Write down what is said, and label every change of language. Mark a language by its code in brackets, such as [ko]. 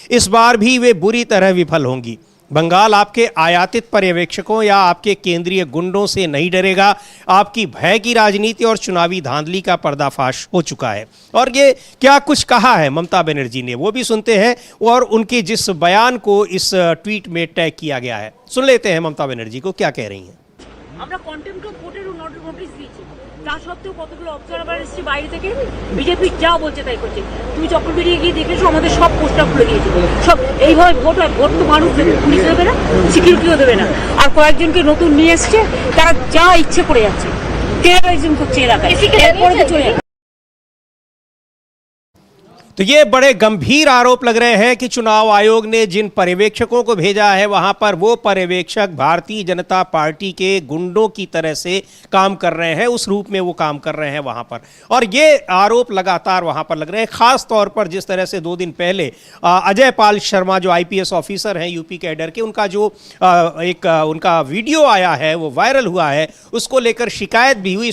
[hi] इस बार भी वे बुरी तरह विफल होंगी। बंगाल आपके आयातित पर्यवेक्षकों या आपके केंद्रीय गुंडों से नहीं डरेगा। आपकी भय की राजनीति और चुनावी धांधली का पर्दाफाश हो चुका है। और ये क्या कुछ कहा है ममता बनर्जी ने, वो भी सुनते हैं, और उनके जिस बयान को इस ट्वीट में टैग किया गया है, सुन लेते हैं ममता बनर्जी को क्या कह रही हैं। [bn] আমরা কন্টেম্পট অফ কোর্টের নোটিশ দিয়েছি, তা সত্ত্বেও কতগুলো অবজারভার এসেছে বাইরে থেকে, বিজেপি যা বলছে তাই করছে। তুমি চক্রবেড়িয়ে গিয়ে দেখেছো আমাদের সব পোস্টার খুলে দিয়েছে, সব এইভাবে ভোট হয়। ভোট তো মানুষ দেবে, পুলিশ দেবে না, সিকিউরিটিও দেবে না। আর কয়েকজনকে নতুন নিয়ে এসছে, তারা যা ইচ্ছে করে যাচ্ছে, টেরোরিজম করছে এলাকায়, এরপরে তো চলে যাবে। [hi] तो ये बड़े गंभीर आरोप लग रहे हैं कि चुनाव आयोग ने जिन पर्यवेक्षकों को भेजा है वहां पर वो पर्यवेक्षक भारतीय जनता पार्टी के गुंडों की तरह से काम कर रहे हैं, उस रूप में वो काम कर रहे हैं वहां पर। और ये आरोप लगातार वहां पर लग रहे हैं, खास तौर पर जिस तरह से 2 दिन पहले अजय पाल शर्मा जो IPS ऑफिसर हैं यूपी कैडर के, उनका जो उनका वीडियो आया है वो वायरल हुआ है, उसको लेकर शिकायत भी हुई।